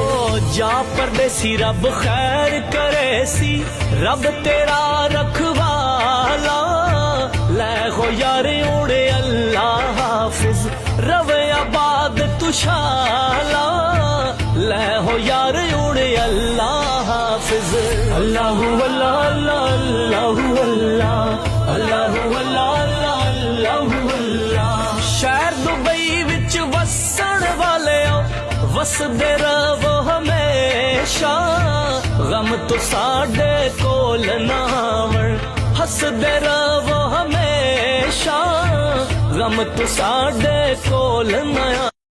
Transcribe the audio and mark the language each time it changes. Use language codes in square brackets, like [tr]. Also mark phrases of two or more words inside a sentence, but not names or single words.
[pa] جا پردیسی رب خیر کرے سی، رب تیرا رکھوالا. لے ہو یار اڈے اللہ حافظ، رہوے آباد تشالا. لے ہو یار اڈے اللہ حافظ. [ar] الله الله الله الله، الله الله الله الله. [pa] شہر دبئی وچ وسن والے وسدے رہوو ہمیشہ، غم تو ساڈے کول نہ آون، ہسدے رہوو ہمیشہ، غم تو ساڈے کول نہ